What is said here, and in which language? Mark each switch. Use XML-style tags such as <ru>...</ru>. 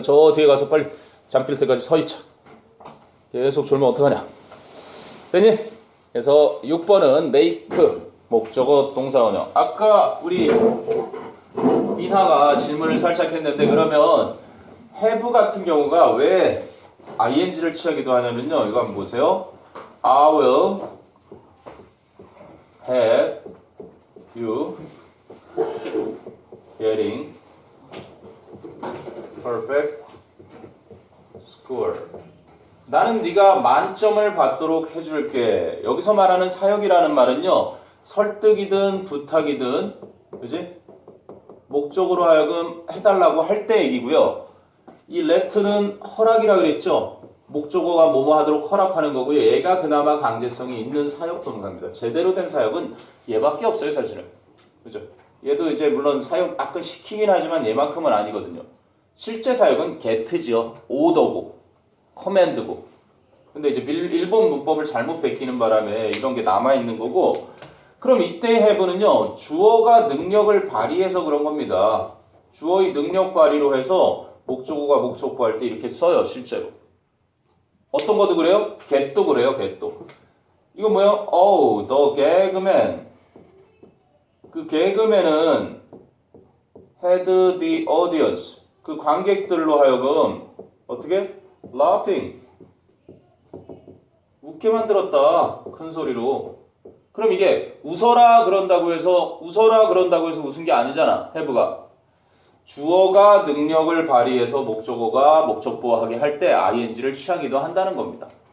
<ko>저 뒤에 가서 빨리 잠길 때까지 서 있자. 계속 졸면 어떡하냐. 됐니? 그래서 6번은 make, 목적어 동사원형. 아까 우리 민하가 질문을 살짝 했는데 그러면 have 같은 경우가 왜 ing를 취하기도 하냐면요. 이거 한번 보세요.</ko> <en>I will have you getting perfect score.</en> <ko>나는 네가 만점을 받도록 해줄게. 여기서 말하는 사역이라는 말은요. 설득이든 부탁이든 그지? 목적으로 하여금 해달라고 할 때 얘기고요. 이 let는 허락이라 그랬죠. 목적어가 뭐뭐 하도록 허락하는 거고요. 얘가 그나마 강제성이 있는 사역 동사입니다. 제대로 된 사역은 얘밖에 없어요, 사실은. 그죠? 얘도 이제 물론 사역 약간 시키긴 하지만 얘만큼은 아니거든요. 실제 사역은 get죠. order고, command고. 근데 이제 일본 문법을 잘못 베끼는 바람에 이런 게 남아있는 거고, 그럼 이때 have는요, 주어가 능력을 발휘해서 그런 겁니다. 주어의 능력 발휘로 해서 목적어가 목적보 할 때 이렇게 써요, 실제로. 어떤 것도 그래요? get도 그래요, get도. 이거 뭐예요?</ko> <en>Oh, the gagman.</en> <ko>그 개그맨은</ko> <en>had the audience.</en> <ko>그 관객들로 하여금 어떻게?</ko> <en>laughing.</en> <ko>웃게 만들었다. 큰 소리로. 그럼 이게 웃어라 그런다고 해서 웃은 게 아니잖아. have가. 주어가 능력을 발휘해서 목적어가 목적보호하게 할 때 ing를 취하기도 한다는 겁니다.</ko>